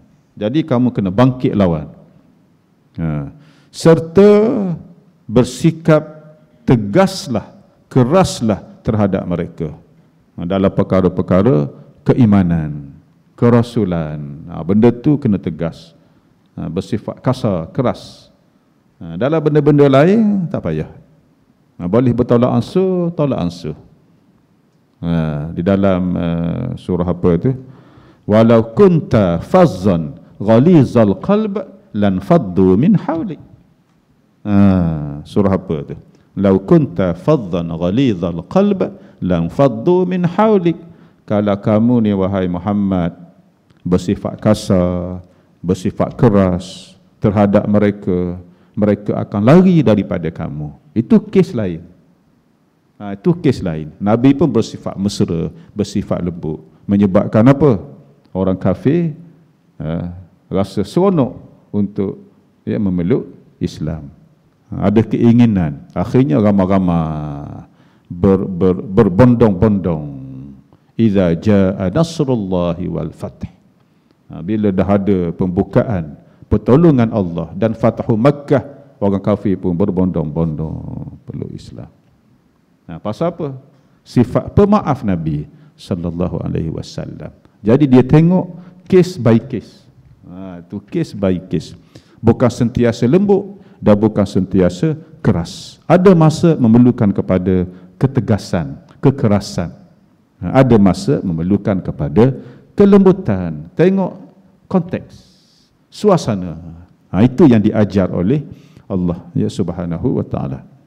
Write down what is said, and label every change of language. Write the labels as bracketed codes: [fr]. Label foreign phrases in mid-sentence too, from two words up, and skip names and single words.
[ms] Jadi kamu kena bangkit lawan. Serta bersikap tegaslah, keraslah terhadap mereka dalam perkara-perkara keimanan, kerasulan. Benda tu kena tegas. Bersifat kasar, keras. Dalam benda-benda lain tak payah. Boleh bertolak ansur, tolak ansur. Di dalam surah apa tu? [ar] ولو كنت فظا غليظ القلب لانفضوا من حولك. [ms] Surah apa tu? [ar] لو كنت فظا غليظ القلب لانفضوا من حولك. [ms] Kalau kamu ni wahai Muhammad bersifat kasar, bersifat keras terhadap mereka, mereka akan lari daripada kamu. Itu kes lain. Itu kes lain. Nabi pun bersifat mesra, bersifat lembut. Menyebabkan apa? Orang kafir rasa seronok untuk memeluk Islam. Ada keinginan. Akhirnya ramai-ramai berbondong-bondong. [ar] إذا جاء نصر الله والفتح. [ms] Bila dah ada pembukaan, pertolongan Allah dan Fathu Makkah, orang kafir pun berbondong-bondong peluk Islam. Pasal apa? Sifat pemaaf Nabi [ar] صلى الله عليه وسلم. [ms] Jadi dia tengok [en] case by case. [ms] Itu [en] case by case. [ms] Bukan sentiasa lembut dan bukan sentiasa keras. Ada masa memerlukan kepada ketegasan, kekerasan. Ada masa memerlukan kepada kelembutan. Tengok konteks, suasana. Itu yang diajar oleh Allah ya [ar] سبحانه وتعالى.